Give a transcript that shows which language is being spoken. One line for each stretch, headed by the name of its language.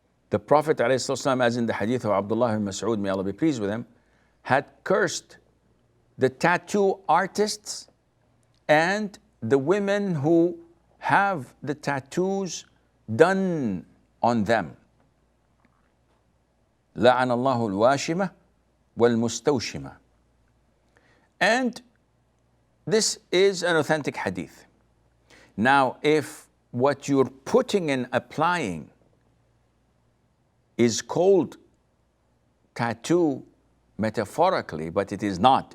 English: The Prophet ﷺ, as in the hadith of Abdullah ibn Mas'ud, may Allah be pleased with him, had cursed the tattoo artists and the women who have the tattoos done on them.
Arabic: لعن الله الواشمة والمستوشمة.
English: And this is an authentic hadith. Now, if what you're putting and applying is called tattoo metaphorically, but it is not.